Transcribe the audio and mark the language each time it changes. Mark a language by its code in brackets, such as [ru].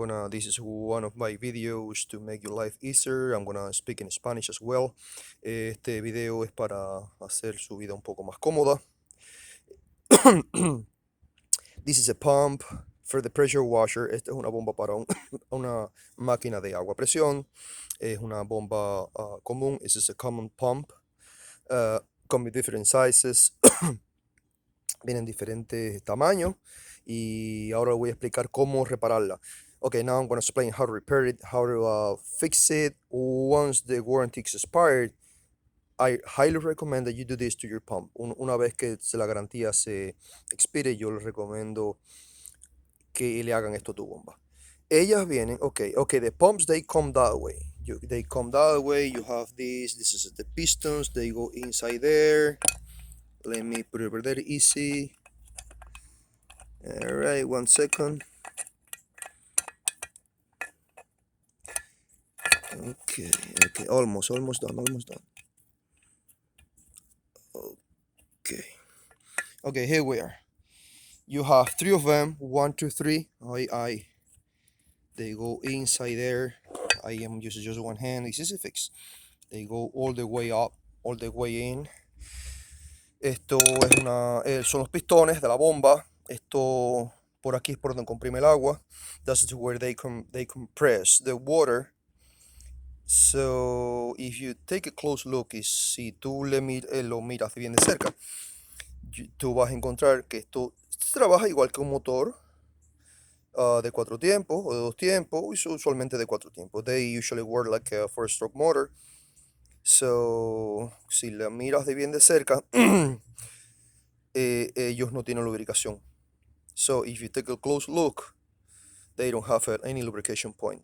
[en] This is one of my videos to make your life easier. I'm gonna speak in Spanish as well. [es] Este video es para hacer su vida un poco más cómoda. [en] This is a pump for the pressure washer. [es] Esta es una bomba para una máquina de agua a presión. Es una bomba común. [en] This is a common pump. Come with different sizes. [es] Vienen diferentes tamaños y ahora voy a explicar cómo repararla. [en] Okay, now I'm going to explain how to repair it, how to fix it. Once the warranty is expired, I highly recommend that you do this to your pump. [es] Una vez que la garantía se expire, yo les recomiendo que le hagan esto a tu bomba. Ellas vienen, [en] okay, the pumps, they come that way. They come that way. You have this is the pistons, they go inside there. Let me put it over there, easy. All right, 1 second. Okay, almost done. Okay, here we are. You have 3 of them, 1, 2, 3. They go inside there. I am using just one hand. This is a fix. They go all the way up, all the way in. [es] Esto es son los pistones de la bomba. Esto por aquí es por donde comprime el agua. [en] That's where they compress the water. So if you take a close look, [es] y si tú lo miras bien de cerca, tú vas a encontrar que esto trabaja igual que un motor de 4 tiempos o de 2 tiempos, usualmente de 4 tiempos. [en] They usually work like a 4-stroke motor. [es] So si la miras de bien de cerca, ellos no tienen lubricación. [en] So if you take a close look, they don't have any lubrication point.